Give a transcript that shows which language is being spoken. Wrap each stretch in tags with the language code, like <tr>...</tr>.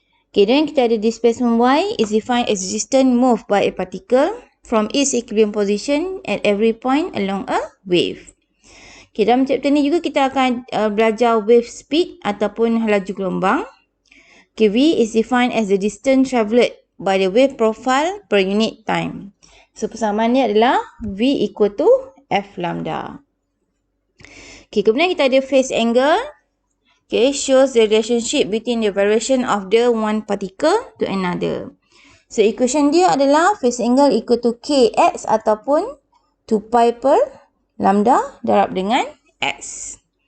<en>Okay,</en> <ms>dan kita ada</ms> <en>displacement Y is defined as distance moved by a particle from its equilibrium position at every point along a wave.</en> <ms>Okay, dalam chapter ni juga kita akan belajar wave speed ataupun laju gelombang.</ms> <en>Okay, V is defined as the distance travelled by the wave profile per unit time.</en> <ms>So, persamaan ni adalah V equal to F lambda. Okay, kemudian kita ada phase angle.</ms> <en>Okay, shows the relationship between the variation of the one particle to another.</en> <ms>So, equation dia adalah phase angle equal to Kx ataupun 2 pi per lambda darab dengan X.</ms>